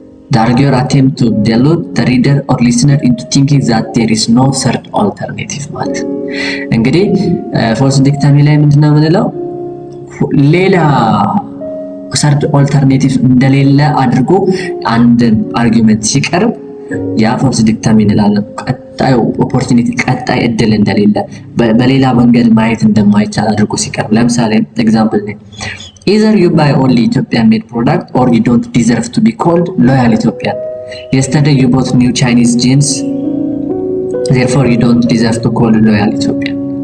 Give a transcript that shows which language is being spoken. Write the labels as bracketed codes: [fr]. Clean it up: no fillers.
[en] The arguer attempts to delude the reader or listener into thinking that there is no third alternative [am] ማለት ነው። እንግዲህ ፎልስ ዲክተሚ ላይ ምንድነው የምንለው? ሌላ ሰርድ ኦልተርኔቲቭ እንደሌለ አድርጎ አንድን አርጊውመንት ሲቀርብ ያ ፎልስ ዲክተሚ እንላለን። ቀጣዩ ኦፖርቹኒቲ ቀጣይ እድል እንደሌለ በሌላ መንገድ ማየት እንደማይቻል አድርጎ ሲቀርብ ለምሳሌ ኤግዛምፕል ነው [en] either you buy only Ethiopian made product or you don't deserve to be called loyal Ethiopian. Yesterday you bought new Chinese jeans, therefore you don't deserve to call loyal Ethiopian.